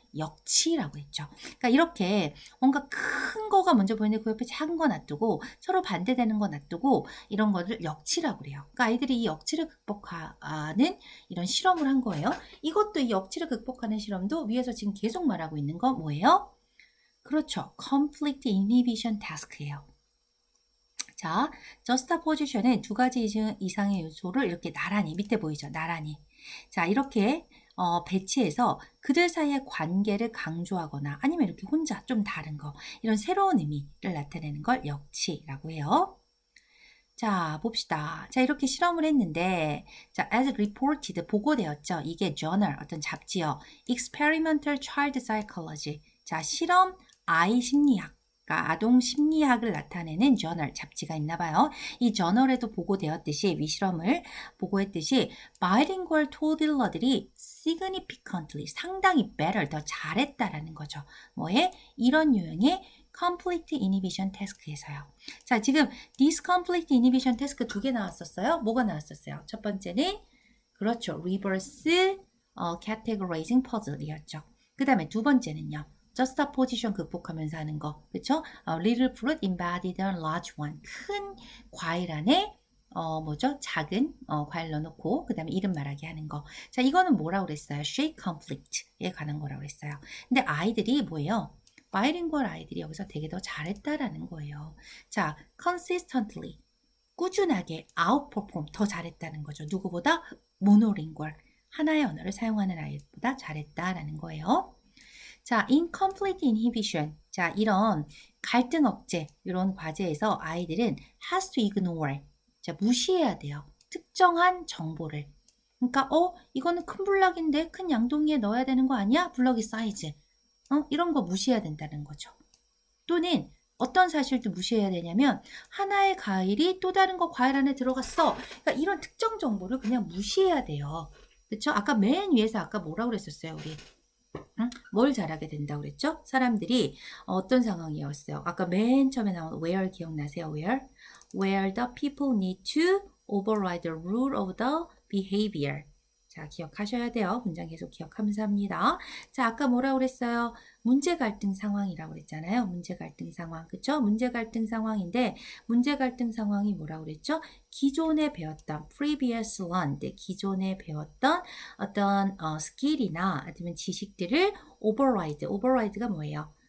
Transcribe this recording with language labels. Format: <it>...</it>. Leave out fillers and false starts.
<ko>역치라고 했죠. 그러니까 이렇게 뭔가 큰 거가 먼저 보이는데 그 옆에 작은 거 놔두고 서로 반대되는 거 놔두고 이런 거를 역치라고 그래요. 그러니까 아이들이 이 역치를 극복하는 이런 실험을 한 거예요. 이것도 이 역치를 극복하는 실험도 위에서 지금 계속 말하고 있는 거 뭐예요? 그렇죠.</ko> <en>conflict inhibition task예요.</en> <ko>자, juxtaposition은 두 가지 이상의 요소를 이렇게 나란히, 밑에 보이죠? 나란히. 자, 이렇게 배치해서 그들 사이의 관계를 강조하거나 아니면 이렇게 혼자 좀 다른 거, 이런 새로운 의미를 나타내는 걸 역치라고 해요. 자, 봅시다. 자, 이렇게 실험을 했는데, 자,</ko> <en>as reported,</en> <ko>보고되었죠. 이게 journal, 어떤 잡지요. Experimental Child Psychology. 자, 실험 아이 심리학. 그러니까 아동 심리학을 나타내는 저널, 잡지가 있나 봐요. 이 저널에도 보고되었듯이, 위실험을 보고했듯이, bilingual toddler들이 significantly, 상당히 better, 더 잘했다라는 거죠. 뭐에? 이런 유형의 conflict inhibition task에서요. 자, 지금</ko> <en>this conflict inhibition task</en> <ko>두 개 나왔었어요. 뭐가 나왔었어요? 첫 번째는 그렇죠.</ko> <en>reverse categorizing puzzle이었죠.</en> <ko>그 다음에 두 번째는요. juxtaposition 극복하면서 하는 거. 그렇죠?</ko> <en>little fruit embodied a large one.</en> <ko>큰 과일 안에 뭐죠? 작은 과일 넣어놓고 그 다음에 이름 말하게 하는 거. 자, 이거는 뭐라고 그랬어요? shake conflict에 관한 거라고 그랬어요. 근데 아이들이 뭐예요? 바이링구얼 아이들이 여기서 되게 더 잘했다라는 거예요. 자, consistently, 꾸준하게 outperform, 더 잘했다는 거죠. 누구보다 monolingual, 하나의 언어를 사용하는 아이보다 잘했다라는 거예요.</ko> <en>자, incomplete inhibition.</en> <ko>자, 이런 갈등 억제, 이런 과제에서 아이들은</ko> <en>has to ignore.</en> <ko>자, 무시해야 돼요. 특정한 정보를. 그러니까, 이거는 큰 블럭인데 큰 양동이에 넣어야 되는 거 아니야? 블럭의 사이즈. 이런 거 무시해야 된다는 거죠. 또는 어떤 사실도 무시해야 되냐면 하나의 과일이 또 다른 거 과일 안에 들어갔어. 그러니까 이런 특정 정보를 그냥 무시해야 돼요. 그렇죠? 아까 맨 위에서 아까 뭐라고 그랬었어요, 우리? 뭘 잘하게 된다고 그랬죠? 사람들이 어떤 상황이었어요? 아까 맨 처음에 나온 where 기억나세요?</ko> <en>Where the people need to override the rule of the behavior.</en> <ko>자, 기억하셔야 돼요. 문장 계속 기억하면서 합니다. 자, 아까 뭐라고 그랬어요? 문제 갈등 상황이라고 그랬잖아요. 문제 갈등 상황. 그쵸? 문제 갈등 상황인데, 문제 갈등 상황이 뭐라고 그랬죠? 기존에 배웠던,</ko> <en>previous learned,</en> <ko>기존에 배웠던 어떤 스킬이나 아니면 지식들을 override가 뭐예요?</ko>